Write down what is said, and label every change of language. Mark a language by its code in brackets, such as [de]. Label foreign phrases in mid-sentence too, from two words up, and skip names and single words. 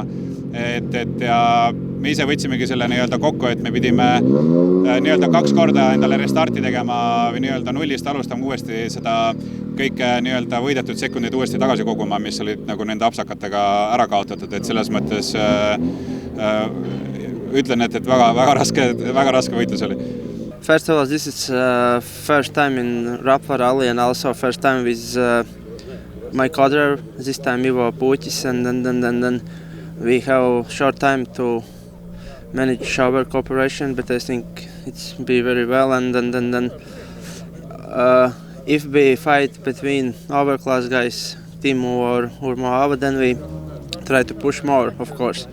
[et] Ja me ise võtsimegi selle nii-öelda kokku, et me pidime nii-öelda 2 korda endale restarti tegema või nii-öelda nullist alustama uuesti seda kõike nii-öelda võidetud sekundid uuesti tagasi koguma, mis olid nagu nende apsakatega ära kaotatud, et selles mõttes ütlen, et väga raske võitlus oli. [en] First of all, this is first time in Rapla Rally and also first time with my coder, this time Ivo Putis, and then we have short time to manage our cooperation, but I think it's be very well, and then if we fight between overclass guys, Timo or Moava, then we try to push more, of course.